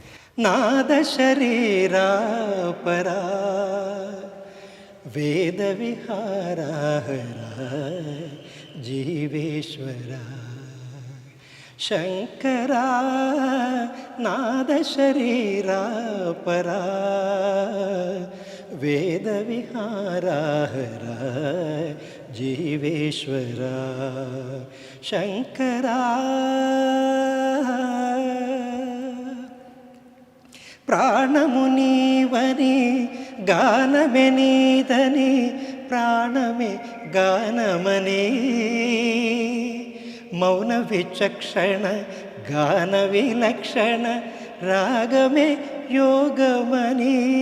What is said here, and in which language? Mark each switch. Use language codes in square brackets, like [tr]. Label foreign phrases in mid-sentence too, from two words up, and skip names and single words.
[sa] നാദശരീരാപരാ വേദവിഹാരാഹര ജീവേശ്വര ശങ്കര നാദശരീരാപരാ വേദവിഹാരാഹര ജീവേശ്വര ശങ്കര. [te] ప్రాణమునీవని గానమే నీదని ప్రాణమే గానమని మౌన విచక్షణ గాన విలక్షణ రాగమే యోగమని